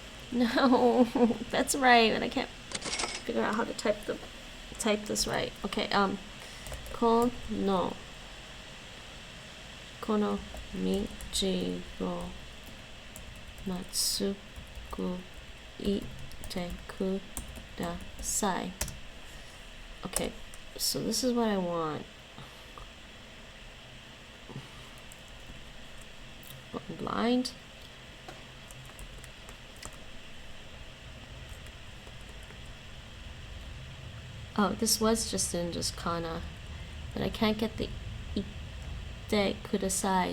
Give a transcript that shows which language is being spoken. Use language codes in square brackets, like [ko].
[en] No, that's right, but I can't figure out how to type this right. [ja] Okay, この道をまっすぐ行ってください. [en] Okay, so this is what I want. I'm blind. Oh, this was just in just kana, but I can't get the ite kudasai.